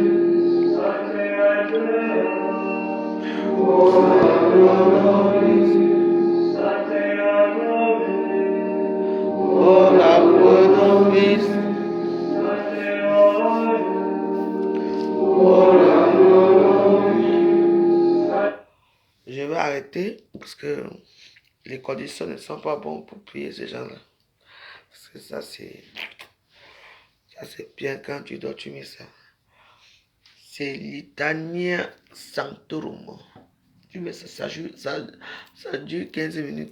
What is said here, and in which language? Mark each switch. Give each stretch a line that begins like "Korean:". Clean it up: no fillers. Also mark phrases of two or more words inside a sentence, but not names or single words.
Latin: Ora pro nobis. Ora pro nobis. Ora pro nobis.
French: Je vais arrêter parce que les conditions ne sont pas bonnes pour prier ces gens-là. Parce que ça c'est bien quand tu dois tu mets ça. C'est
Latin: Litania Sanctorum.
French: Tu mets ça, ça dure 15 minutes.